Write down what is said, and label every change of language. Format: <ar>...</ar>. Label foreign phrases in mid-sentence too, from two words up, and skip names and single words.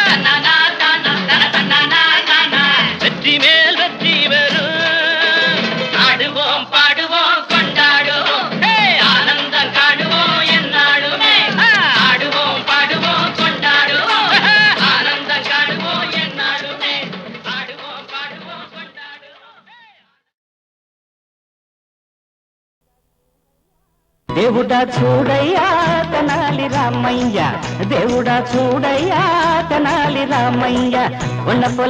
<ta>வெற்றி மேல் வெற்றி வரும் ஆடுவோம் பாடுவோம் கொண்டாடுவோம் ஆனந்தம் காணுவோம் என்னாலுமே ஆடுவோம் பாடுவோம் கொண்டாடுவோம் ஆனந்தம் காணுவோம் என்னாலுமே ஆடுவோம் பாடுவோம் கொண்டாடுவோம்</ta> <te>దేవుడా చూడయ్యా తెనాలి రామయ్య దేవుడా చూడయ్యా తెనాలి రామయ్య</te> <ta>ஒன்ன போல</ta>